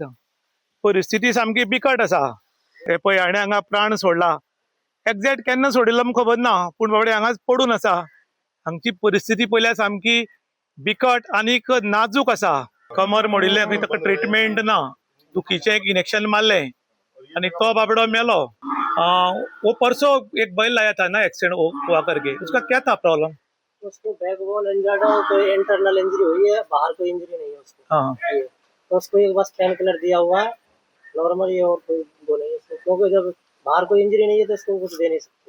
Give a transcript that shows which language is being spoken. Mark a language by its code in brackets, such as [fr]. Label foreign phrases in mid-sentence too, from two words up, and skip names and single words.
[kok] परिस्थिती सामकी बिकट आसा. हे पळय हाणें हांगा प्राण सोडला. एक्झॅक्ट केन्ना सोडिल्लो आमकां खबर ना पूण बाबडे हांगाच पडून आसा. हांगची परिस्थिती पळयल्यार सामकी बिकट आनीक नाजूक आसा. कमर मोडिल्ले खंय ताका ट्रिटमेंट ना. दुखीचें एक इंजेक्शन मारलें आनी तो बाबडो मेलो. [hi] वो परसों एक बैल लाया था ना एक्सीडेंट हुआ करके, उसका क्या था प्रॉब्लम? उसको [en] back bone injured [hi] हो, कोई [en] internal injury [hi] हुई है, बाहर कोई इंजरी नहीं है उसको। हाँ ये, तो उसको एक बस [en] pain killer [hi] दिया हुआ है नॉर्मली, और कोई वो नहीं है उसको, क्योंकि जब बाहर कोई इंजरी नहीं है तो इसको कुछ दे नहीं सकते।